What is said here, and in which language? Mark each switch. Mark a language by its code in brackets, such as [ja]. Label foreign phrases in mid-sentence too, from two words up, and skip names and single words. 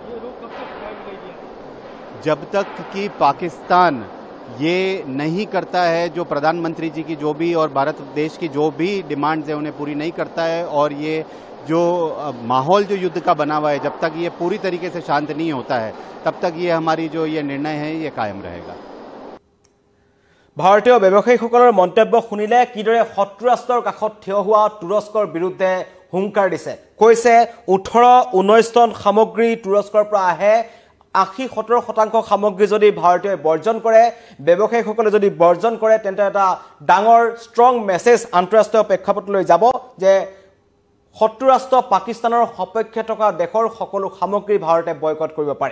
[hi] जब तक कि पाकिस्तान ये नहीं करता है, जो प्रधानमंत्री जी की जो भी और भारत देश की जो भी डिमांड्स है उन्हें पूरी नहीं करता है, और ये जो माहौल जो युद्ध का बना हुआ है, जब तक ये पूरी तरीके से शांत नहीं होता है तब तक ये हमारी जो ये निर्णय है ये कायम रहेगा। [as] ভাৰতীয় ব্যৱসায়ীসকলৰ মন্তব্য শুনিলে কিদৰে শত্ৰু ৰাষ্ট্ৰৰ কাষত থিয় হোৱা তুৰস্কৰ বিৰুদ্ধে হুংকাৰ দিছে। কৈছে 18-19 টন সামগ্ৰী তুৰস্কৰ পৰা আহে, 80-70% সামগ্ৰী যদি ভাৰতীয় বৰ্জন কৰে, ব্যৱসায়ীসকলে যদি বৰ্জন কৰে, তেন্তে এটা ডাঙৰ [en] strong message [as] আন্তঃৰাষ্ট্ৰীয় প্ৰেক্ষাপটলৈ যাব যে শত্ৰু ৰাষ্ট্ৰ পাকিস্তানৰ সপক্ষে থকা দেশৰ সকলো সামগ্ৰী ভাৰতে বয়কট কৰিব পাৰে।